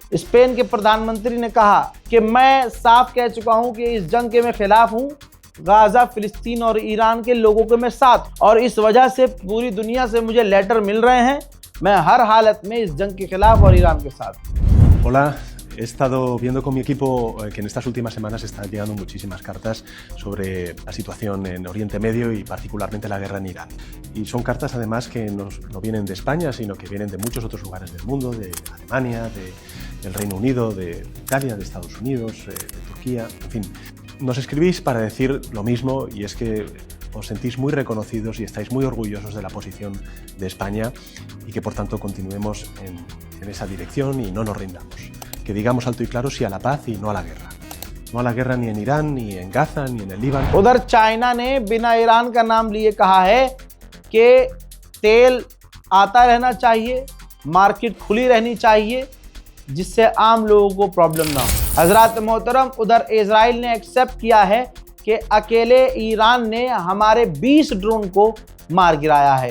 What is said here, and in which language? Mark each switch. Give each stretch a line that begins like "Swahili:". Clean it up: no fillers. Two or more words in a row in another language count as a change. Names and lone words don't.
Hindi: स्पेन के प्रधानमंत्री ने कहा कि मैं साफ कह चुका हूँ कि इस जंग के मैं खिलाफ हूँ, गाजा, फिलिस्तीन और ईरान के लोगों के मैं साथ, और इस वजह से पूरी दुनिया से मुझे लेटर मिल रहे हैं, मैं हर हालत में इस जंग के खिलाफ और ईरान के साथ।
Spanish: Hola, he estado viendo con mi equipo que en estas últimas semanas están llegando muchísimas cartas sobre la situación en Oriente Medio y particularmente la guerra en Irán. Y son cartas además que no vienen de España, sino que vienen de muchos otros lugares del mundo, de Alemania, del Reino Unido, de Italia, de Estados Unidos, de Turquía, en fin. Nos escribís para decir lo mismo, y es que os sentís muy reconocidos y estáis muy orgullosos de la posición de España, y que por tanto continuemos en esa dirección y no nos rindamos. Que digamos alto y claro sí a la paz y no a la guerra. No a la guerra ni en Irán, ni en Gaza, ni en el Líbano.
Hindi: उधर चाइना ने बिना ईरान का नाम लिए कहा है कि तेल आता रहना चाहिए, मार्केट खुली रहनी चाहिए, जिससे आम लोगों को प्रॉब्लम ना हो। हजरत मोहतरम, उधर इजराइल ने एक्सेप्ट किया है कि अकेले ईरान ने हमारे 20 ड्रोन को मार गिराया है।